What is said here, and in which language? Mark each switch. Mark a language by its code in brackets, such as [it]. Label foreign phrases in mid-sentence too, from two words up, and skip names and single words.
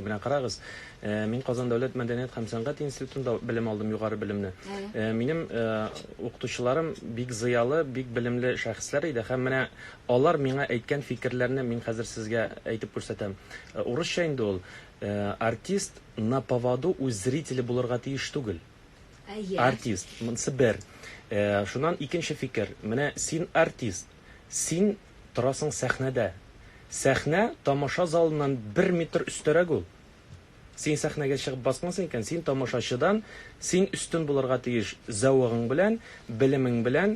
[tt] Менә карагыз, мин Казан дәүләт мәдәният һәм сәнгать институтында белем алдым, югары белемне. Минем укытучыларым бик зыялы, бик белемле шәхесләр иде һәм менә алар миңа әйткән фикерләрне мин хәзер сезгә әйтеп күрсәтәм. Урысча инде ул артист [ru] на поводу у зрителя [tt] булырга тиеш түгел. Артист, монысы бер. Шуннан икенче фикер. Менә син артист. Син торасың сәхнәдә. Сәхнә тамаша залыннан 1 метр өстәрәк ул. Син сәхнәгә чыгып баскансың икән, син тамашачыдан, син өстен булырга тиеш зәвыгың белән, белемең белән.